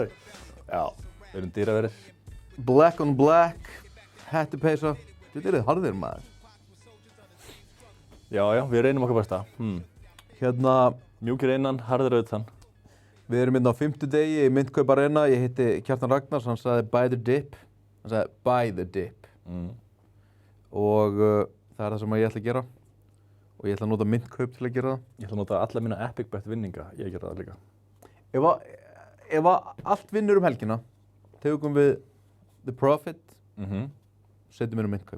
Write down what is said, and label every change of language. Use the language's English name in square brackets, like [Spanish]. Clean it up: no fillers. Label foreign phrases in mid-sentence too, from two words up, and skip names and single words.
[Icelandic] Já, við erum dýraverðir. [English] Black on black, [Icelandic] hettupeysa. Þetta eru þið harðir, maður. Já, við reynum okkar besta. Mjúkir innan, harðir utan. Við erum á 5. degi í Myndkaup Arena. Ég hitti Kjartan Ragnars, hann sagði [English] buy the dip. [Icelandic] Hann sagði [English] buy the dip. [Icelandic] Og það er það sem ég ætla að gera. Og ég ætla að nota Myndkaup til að gera það. Ég ætla að nota alla mína Epic Bet vinninga, ég gera það líka. Ef allt vinnur helgina, tegum við The Profit, setjum við Myndkaup.